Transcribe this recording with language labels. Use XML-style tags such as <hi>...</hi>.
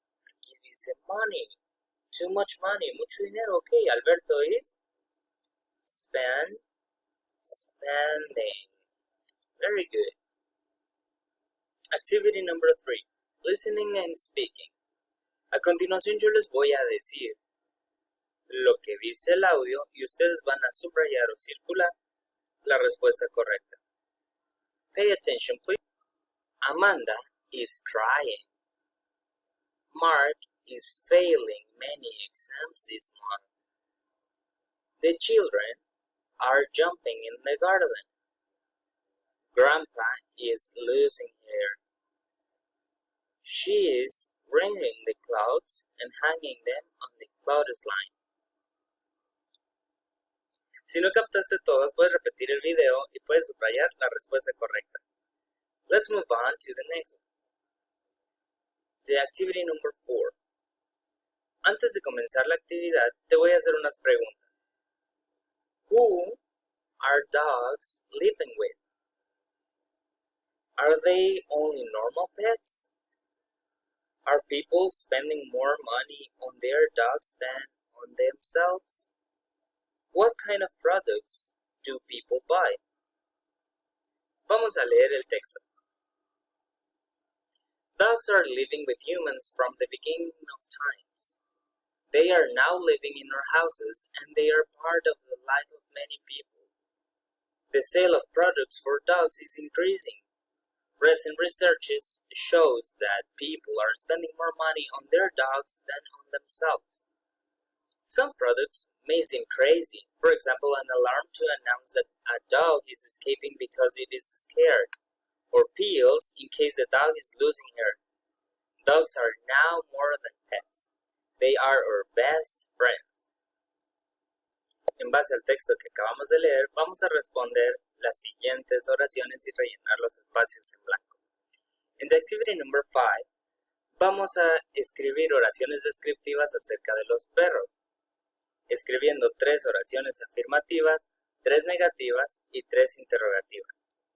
<es>Aquí dice money.</es> <en>Too much money.</en> <es>Mucho dinero.</es> <en>Okay, Alberto is spending. Very good. Activity number 3. Listening and speaking.</en> <es>A continuación yo les voy a decir lo que dice el audio y ustedes van a subrayar o circular la respuesta correcta.</es> <en>Pay attention, please. Amanda is crying. Mark is failing many exams this month. The children are jumping in the garden. Grandpa is losing hair. She is wringing the clouds and hanging them on the clothesline.</en> <es>Si no captaste todas, puedes repetir el video y puedes subrayar la respuesta correcta.</es> <en>Let's move on to the next one. The activity number 4.</en> <es>Antes de comenzar la actividad, te voy a hacer unas preguntas.</es> <en>Who are dogs living with? Are they only normal pets? Are people spending more money on their dogs than on themselves? What kind of products do people buy?</en> <es>Vamos a leer el texto.</es> <en>Dogs are living with humans from the beginning of times. They are now living in our houses and they are part of the life of many people. The sale of products for dogs is increasing. Recent research shows that people are spending more money on their dogs than on themselves. Some products may seem crazy, for example an alarm to announce that a dog is escaping because it is scared, or pills in case the dog is losing hair. Dogs are now more than pets. They are our best friends.</en> <es>En base al texto que acabamos de leer, vamos a responder las siguientes oraciones y rellenar los espacios en blanco. En</es> <en>the activity number 5,</en> <es>vamos a escribir oraciones descriptivas acerca de los perros, escribiendo 3 oraciones afirmativas, 3 negativas y 3 interrogativas.</es>